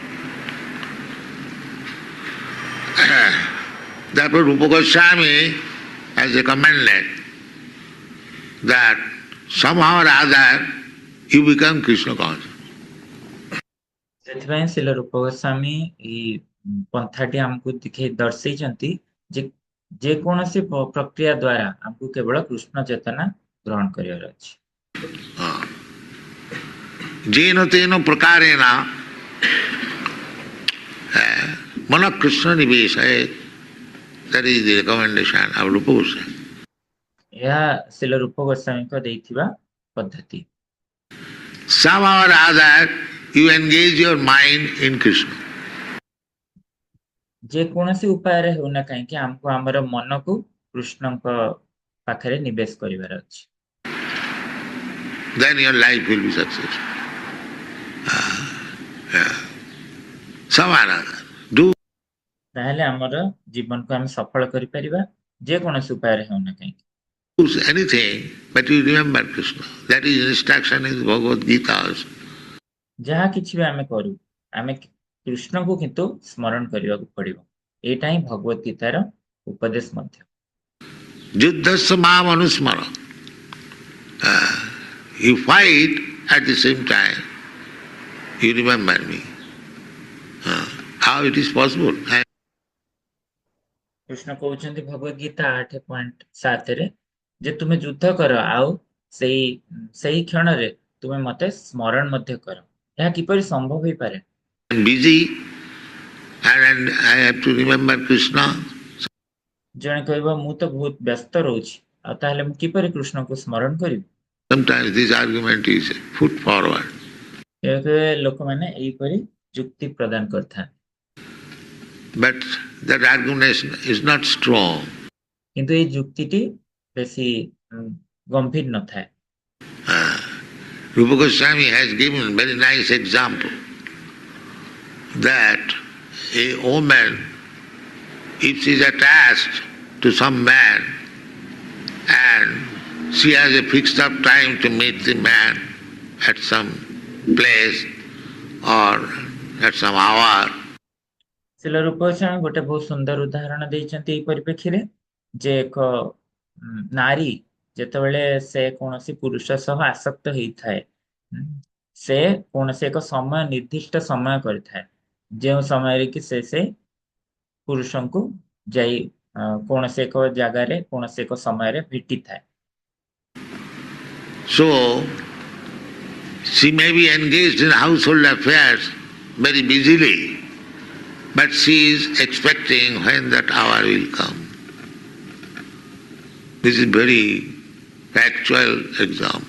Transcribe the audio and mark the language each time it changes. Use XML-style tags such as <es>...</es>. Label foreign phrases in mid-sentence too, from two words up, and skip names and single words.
<en>Therefore, Rupa Goswami has recommended that somehow or other you become Krishna conscious.</en> <or>ସେଥିପାଇଁ ଶିଲ ରୂପ ଗୋସ୍ୱାମୀ ଏଇ ପନ୍ଥାଟି ଆମକୁ ଦର୍ଶେଇଛନ୍ତି ଯେ ଯେକୌଣସି ପ୍ରକ୍ରିୟା ଦ୍ୱାରା ଆମକୁ କେବଳ କୃଷ୍ଣ ଚେତନା ଗ୍ରହଣ କରିବାର ଅଛି।</or> <sa>Jena tena prakareena Mana Krishna Nivesaya,</sa> <en>that is the recommendation of Rupa Goswami.</en> <or>ଏହା ଶିଲ ରୂପ ଗୋସ୍ୱାମୀଙ୍କ ଦେଇଥିବା ପଦ୍ଧତି।</or> <en>Somehow or other, you engage your mind in Krishna.</en> <or>ଯେକୌଣସି ଉପାୟରେ ହେଉନା କାହିଁକି ଆମକୁ ଆମର ମନକୁ କୃଷ୍ଣଙ୍କ ପାଖରେ ନିବେଶ କରିବାର ଅଛି।</or> <en>Then your life will be successful. Somehow or other. Do</en> <or>ତାହେଲେ ଆମର ଜୀବନକୁ ଆମେ ସଫଳ କରିପାରିବା ଯେକୌଣସି ଉପାୟରେ ହେଉନା କାହିଁକି।</or> <en>anything, but you remember Krishna. That is instruction in Bhagavad Gita also.</en> <or>ଯାହା କିଛି ବି ଆମେ କରୁ ଆମେ କୃଷ୍ଣଙ୍କୁ କିନ୍ତୁ ସ୍ମରଣ କରିବାକୁ ପଡିବ। ଏଇଟା ହିଁ ଭଗବତ ଗୀତାର ଉପଦେଶ ମଧ୍ୟ।</or> <sa>Yuddhasya mam anusmara.</sa> <en>You fight at the same time. You remember me. How it is possible?</en> <or>କୃଷ୍ଣ କହୁଛନ୍ତି ଭଗବତ ଗୀତା 8.7 ଯେ ତୁମେ ଯୁଦ୍ଧ କର ଆଉ ସେଇ କ୍ଷଣରେ ତୁମେ ମତେ ସ୍ମରଣ ମଧ୍ୟ କର। ଏହା କିପରି ସମ୍ଭବ ହୋଇପାରେ?</or> <en>I'm busy and I have to remember Krishna.</en> <or>ଜଣେ କହିବ ମୁଁ ତ ବହୁତ ବ୍ୟସ୍ତ ରହୁଛି ଆଉ ତାହେଲେ ମୁଁ କିପରି କୃଷ୍ଣଙ୍କୁ ସ୍ମରଣ କରିବି?</or> <en>Sometimes this argument is put forward.</en> <or>ଏବେ ଲୋକମାନେ ଏହିପରି ଯୁକ୍ତି ପ୍ରଦାନ କରିଥାନ୍ତି</or> <en>But that argument is not strong.</en> <or>କିନ୍ତୁ ଏଇ ଯୁକ୍ତିଟି ବେଶୀ ଗମ୍ଭୀର ନଥାଏ।</or> <en>Rupa Goswami has given very nice example that a woman, if she is attached to some man and she has a fixed up time to meet the man at some place or at some hour,</en> <or>ଶିଲ ରୂପ ଗୋସ୍ୱାମୀ ଗୋଟେ ବହୁତ ସୁନ୍ଦର ଉଦାହରଣ ଦେଇଛନ୍ତି ଏଇ ପରିପ୍ରେକ୍ଷୀରେ ଯେ ଏକ ନାରୀ ଯେତେବେଳେ ସେ କୌଣସି ପୁରୁଷ ସହ ଆସକ୍ତ ହେଇଥାଏ ସେ କୌଣସି ଏକ ସମୟ ନିର୍ଦ୍ଦିଷ୍ଟ ସମୟ କରିଥାଏ ଯେଉଁ ସମୟରେ କି ସେ ପୁରୁଷଙ୍କୁ ଯାଇ କୌଣସି ଏକ ଜାଗାରେ କୌଣସି ଏକ ସମୟରେ ଭେଟିଥାଏ।</or> <en>so she may be engaged in household affairs very busily, but she is expecting when that hour will come. This is very factual example.</en>